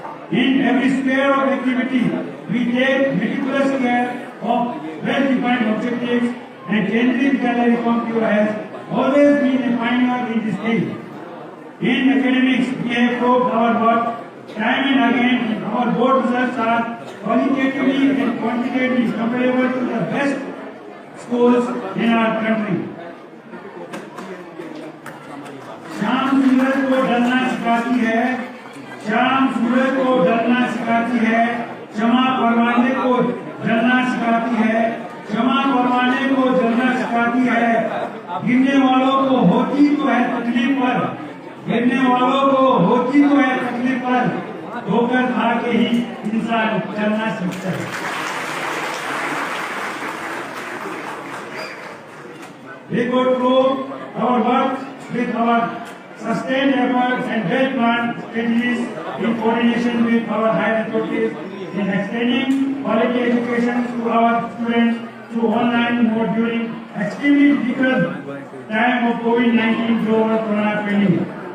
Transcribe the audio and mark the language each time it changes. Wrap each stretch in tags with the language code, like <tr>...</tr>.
<en>In every sphere of activity, we take meticulous care of well-defined objectives, and Kendriya Vidyalaya Reform Bureau has always been a pioneer in this field. In academics, we have proved our work time and again, and our board results are qualitatively and quantitatively comparable to the best schools in our country.</en> <hi>शाम सूरज को डरना सिखाती है, शाम सूरज को डरना सिखाती है, क्षमा परवाने को डरना सिखाती है, क्षमा परवाने को डरना सिखाती है। गिरने वालों को होती तो है तकलीफ पर, गिरने वालों को होती तो है तकलीफ पर, ठोकर खा के ही इंसान चलना सीखता है।</hi> <en>We go through our work with our sustained efforts and well-planned strategies in coordination with our higher authorities in extending quality education to our students through online mode during extremely difficult time of COVID-19 global corona pandemic.</en>